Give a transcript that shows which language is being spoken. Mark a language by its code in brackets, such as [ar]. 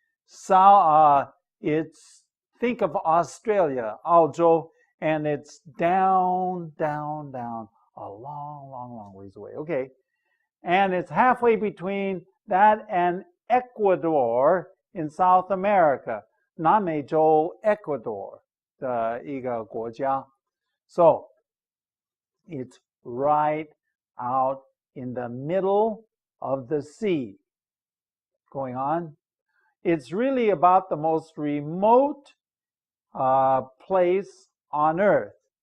[en] So, think of Australia, 澳洲, and it's down, a long ways away. Okay? And it's halfway between that and Ecuador in South America. [zh] 南美洲 Ecuador 的一个国家. [en] So, it's right out in the middle of the sea. Going on. It's really about the most remote place on earth.